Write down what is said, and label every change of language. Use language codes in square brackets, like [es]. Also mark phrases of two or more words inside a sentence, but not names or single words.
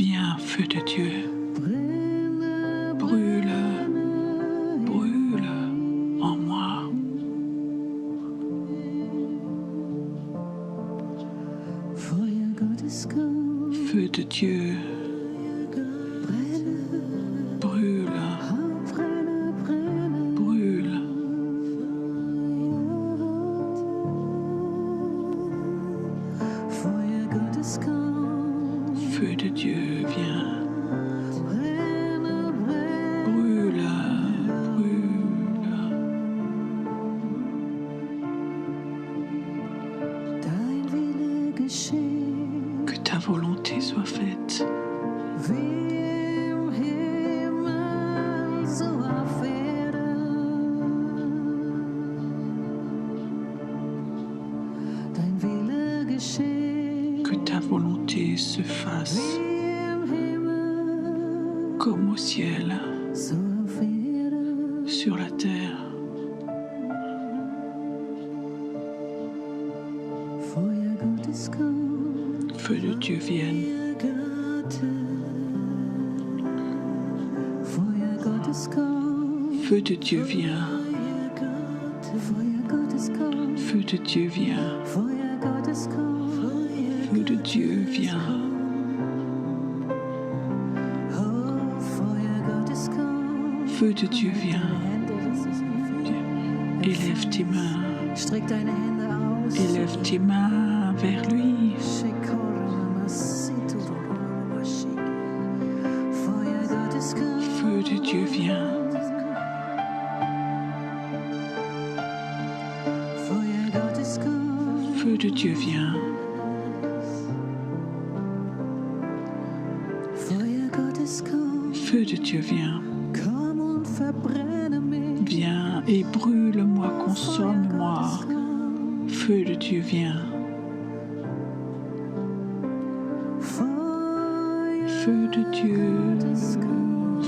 [fr] viens, feu de Dieu. Brûle, brûle en moi. [de] Feuer Gottes kommt, [fr] Feu de Dieu, brûle, [de] brenne, brenne. [fr] brûle. [de] Feuer Gottes kommt, [fr] Feu de Dieu, viens. [de] brenne, brenne. [fr] Brûle, brûle. [de] Dein Wille geschehe, [fr] Que ta volonté soit faite, [de] wie im Himmel, so auf Erden. Dein Wille geschehe, [fr] que ta volonté se fasse [de] wie im Himmel, [fr] comme au ciel, [de] so auf Erden. [fr] sur la terre. [de] Feuer Gottes kommt, [fr] Feu de Dieu vienne. [de] Feuer Gottes kommt, [fr] Feu de Dieu vient. [de] Feuer Gottes kommt, [fr] Feu de Dieu vient. [de] Feuer Gottes kommt, [fr] Feu de Dieu vient. [de] oh, Feuer Gottes kommt. [fr] Feu de Dieu vient. [de] Hände, das ist viel. [fr] Élève tes mains. [de] Streck deine Hände aus. [fr] Élève tes mains vers lui. [de] Feuer Gottes kommt. [fr] Feu de Dieu vient. [de] Feuer Gottes kommt. [fr] Feu de Dieu vient. [de] Feuer Gottes kommt. [fr] Feu de Dieu vient. [de] Komm und verbrenne mich. [fr] Viens et brûle-moi, [de] Feuer [fr] consomme-moi. [de] Gottes kommt. [fr] Feu de Dieu vient. [de] Feuer [fr] Feu de Dieu [de] Gottes kommt.